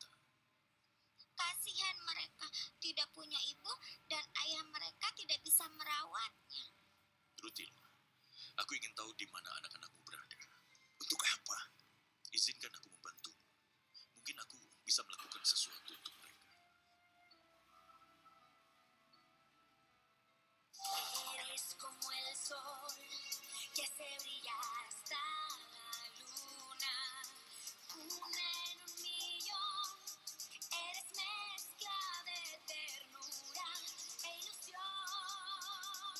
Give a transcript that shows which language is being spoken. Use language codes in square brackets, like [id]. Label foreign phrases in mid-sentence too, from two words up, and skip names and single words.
[id] Kasihan mereka tidak punya ibu dan ayah mereka tidak bisa merawatnya. Rutil, aku ingin tahu di mana anak-anakmu berada. Untuk apa? Izinkan aku membantu. Mungkin aku bisa melakukan sesuatu untuk mereka. [es] Eres como el sol que hace brillar hasta la luna. Una en un millón. Eres mezcla de ternura e ilusión.